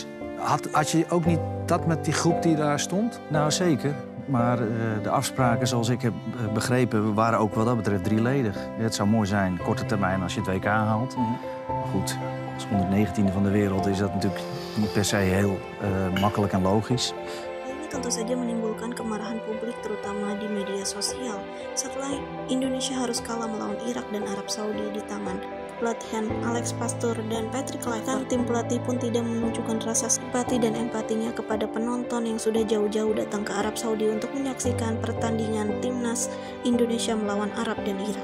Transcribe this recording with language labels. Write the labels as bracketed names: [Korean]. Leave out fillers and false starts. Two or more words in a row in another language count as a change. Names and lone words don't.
[Dutch] Had je ook niet dat met die groep die daar stond? Nou, zeker. Maar de afspraken, zoals ik heb begrepen, waren ook wat dat betreft drieledig. Het zou mooi zijn, korte termijn, als je het WK haalt. Maar goed, als 119e van de wereld is dat natuurlijk niet per se heel makkelijk en logisch. [Indonesian] Ini tentu saja menimbulkan kemarahan publik, terutama di media sosial. Setelah Indonesia harus kalah melawan Irak dan Arab Saudi di tangan pelatihan Alex Pastoor dan Patrick Kluivert, tim pelatih pun tidak menunjukkan rasa simpati dan empatinya kepada penonton yang sudah jauh-jauh datang ke Arab Saudi untuk menyaksikan pertandingan timnas Indonesia melawan Arab dan Irak.